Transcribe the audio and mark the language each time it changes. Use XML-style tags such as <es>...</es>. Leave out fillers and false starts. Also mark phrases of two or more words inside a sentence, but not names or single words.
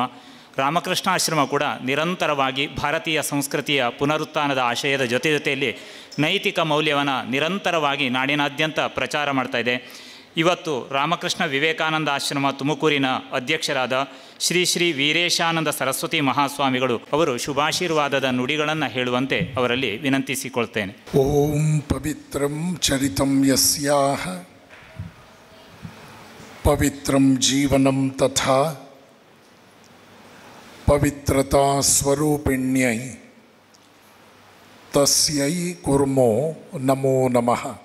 <kn>ರಾಮಕೃಷ್ಣ ಆಶ್ರಮ ಕೂಡ ನಿರಂತರವಾಗಿ ಭಾರತೀಯ ಸಂಸ್ಕೃತಿಯ ಪುನರುತ್ಥಾನದ ಆಶಯದ ಜೊತೆಯಲ್ಲಿ ನೈತಿಕ ಮೌಲ್ಯವನ್ನು ನಿರಂತರವಾಗಿ ನಾಡಿನಾದ್ಯಂತ ಪ್ರಚಾರ ಮಾಡ್ತಾ ಇದೆ. ಇವತ್ತು ರಾಮಕೃಷ್ಣ ವಿವೇಕಾನಂದ ಆಶ್ರಮ ತುಮಕೂರಿನ ಅಧ್ಯಕ್ಷರಾದ ಶ್ರೀ ಶ್ರೀ ವೀರೇಶಾನಂದ ಸರಸ್ವತಿ ಮಹಾಸ್ವಾಮಿಗಳು ಅವರು ಶುಭಾಶೀರ್ವಾದದ ನುಡಿಗಳನ್ನು ಹೇಳುವಂತೆ ಅವರಲ್ಲಿ ವಿನಂತಿಸಿಕೊಳ್ತೇನೆ.</kn> <sa>ಓಂ ಪವಿತ್ರಂ ಚರಿತಂ ಯಸ್ಯಾಹ ಪವಿತ್ರಂ ಜೀವನಂ ತಥಾ ಪವಿತ್ರತಾ ಸ್ವರೂಪಿಣ್ಯೈ ತಸ್ಯೈ ಕುರ್ಮೋ ನಮೋ ನಮಃ.</sa>